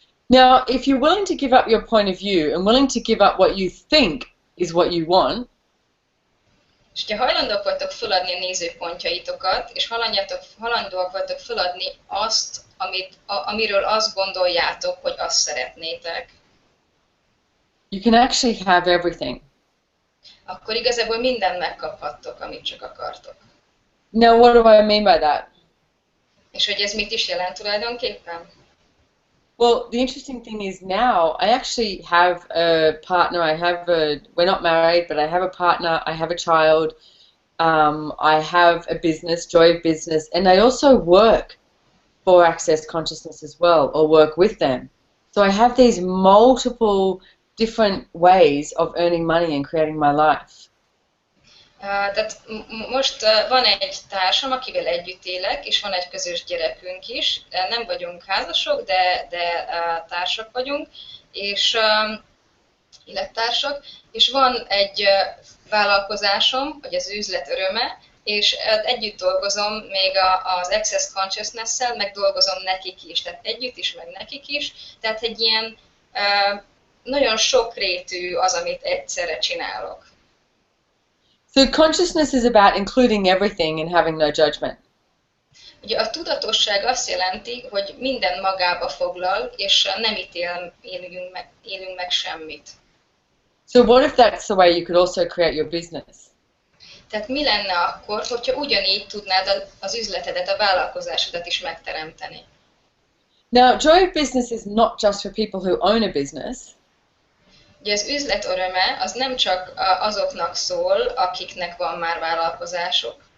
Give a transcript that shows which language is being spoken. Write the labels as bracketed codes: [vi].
[en] Now, if you're willing to give up your point of view and willing to give up what you think is what you want, [hu] és ha hajlandóak vagytok feladni a nézőpontjaitokat, és hajlandóak vagytok feladni azt, amiről azt gondoljátok, hogy azt szeretnétek, [en] you can actually have everything. [hu] Akkor igazából mindent megkaphattok, amit csak akartok. [en] Now, what do I mean by that? [hu] És hogy ez mit is jelent tulajdonképpen? [en] Well, the interesting thing is now I actually have a partner. We're not married, but I have a partner. I have a child. I have a business, Joy of Business, and I also work for Access Consciousness as well, or work with them. So I have these multiple different ways of earning money and creating my life. [hu] Tehát most van egy társam, akivel együtt élek, és van egy közös gyerekünk is. Nem vagyunk házasok, de társak vagyunk, és élettársak. És van egy vállalkozásom, vagy az üzlet öröme, és együtt dolgozom még az Access Consciousness-szel, meg dolgozom nekik is, tehát együtt is, meg nekik is. Tehát egy ilyen nagyon sokrétű az, amit egyszerre csinálok. [en] So consciousness is about including everything and having no judgment. [hu] Ugye a tudatosság azt jelenti, hogy minden magába foglal, és nem élünk meg semmit. [en] So what if that's the way you could also create your business? [hu] Tehát mi lenne akkor, hogyha ugyanígy tudnád az üzletedet, a vállalkozásodat is megteremteni? [en] Now, Joy of Business is not just for people who own a business. [hu] Ugye az üzlet öröme az nem csak azoknak szól, akiknek van már vállalkozásuk.